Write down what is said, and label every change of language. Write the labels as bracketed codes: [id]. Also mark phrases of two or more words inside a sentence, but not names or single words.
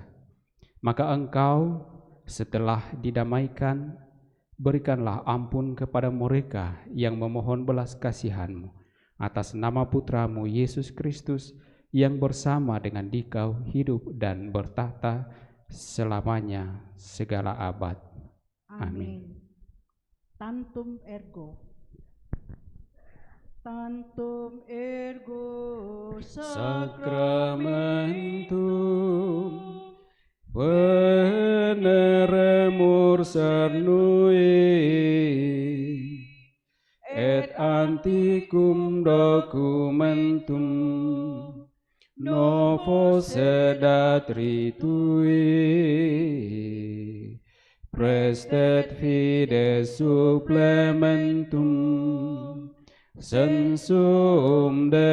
[id] Maka Engkau setelah didamaikan, berikanlah ampun kepada mereka yang memohon belas kasihan-Mu atas nama Putra-Mu Yesus Kristus, yang bersama dengan Dikau hidup dan bertahta selamanya segala abad. Amin. [la] Tantum ergo. Tantum ergo Sacramentum veneremur cernui et antiquum documentum novo sedat ritui prestet fides supplementum sensum